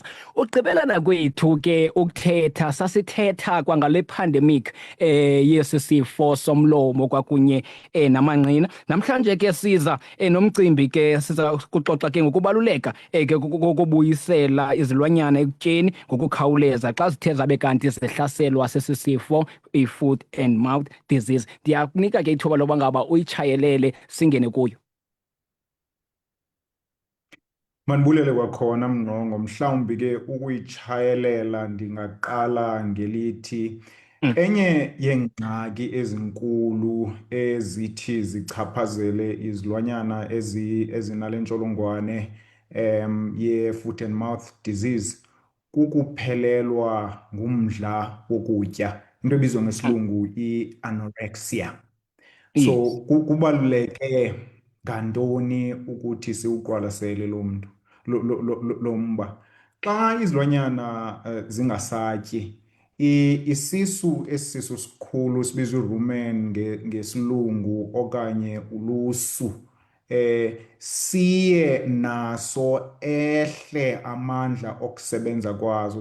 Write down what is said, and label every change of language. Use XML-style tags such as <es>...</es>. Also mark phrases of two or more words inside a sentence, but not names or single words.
<xh>Ugqibelana kwethu ke ukuthetha, sasithetha kwangale pandemic yesi sifo somlomo kwakunye namanqina. Namhlanje ke siza nomcimbi ke siza kuxoxa ke ngokubaluleka ke kokubuyisela izilwanyana ekutyeni ngokukhawuleza xa zithe zabe kanti zihlaselwa sesi sifo i-</xh> <en>foot and mouth disease.</en> <xh>Ndiyakunika ke ithuba loba ngaba uyitshayelele singene kuyo. Mandibulele kwakhona mnqongo, mhlawumbi ke ukuyichayelela ndingaqala ngelithi enye yeengxaki ezinkulu ezithi zichaphazele izilwanyana ezinale ntsholongwane ye-</xh> <en>foot and mouth disease</en> <xh>kukuphelelwa ngumdla wokutya, into ebizwa ngesilungu i-anorexia. So kubaluleke ngantoni ukuthi siwuqwalasele lo mba. Xa izilwanyana zingasatyi, isisu esisisu sikhulu sibizwa rumen ngesilungu okanye ulusu, siye naso ehle amandla okusebenza kwazo.</xh>